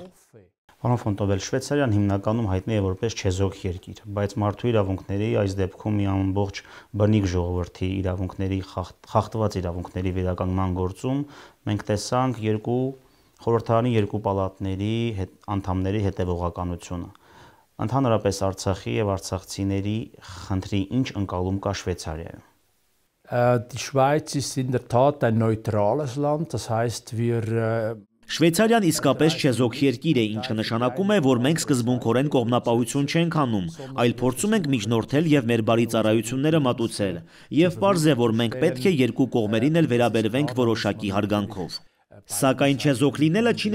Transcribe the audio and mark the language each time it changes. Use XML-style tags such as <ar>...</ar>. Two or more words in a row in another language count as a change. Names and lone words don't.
<hy>Պարոն Ֆոնտոբել, Շվեյցարիան հիմնականում հայտնի է որպես չեզոք երկիր, բայց մարդու իրավունքների, այս դեպքում մի ամբողջ բնիկ ժողովրդի իրավունքների, խախտված իրավունքների վերականգնման գործում մենք տեսանք խորհրդարանի երկու պալատների անդամների հետևողականությունը։ Ընդհանրապես Արցախի եւ արցախցիների խնդրի ինչ ընկալում կա Շվեյցարիայում։</hy> <de>Die Schweiz ist in der Tat ein neutrales Land, das heißt wir</de> <hy>Շվեյցարիան իսկապես չեզոք երկիր է, ինչը նշանակում է, որ մենք սկզբունքորեն կողմնապահություն չենք անում, այլ փորձում ենք միջնորդել եւ մեր բարի ծառայությունները մատուցել, եւ պարզ է, որ մենք պետք է երկու կողմերին էլ վերաբերվենք որոշակի հարգանքով։ Սակայն չեզոք լինելը չի</hy>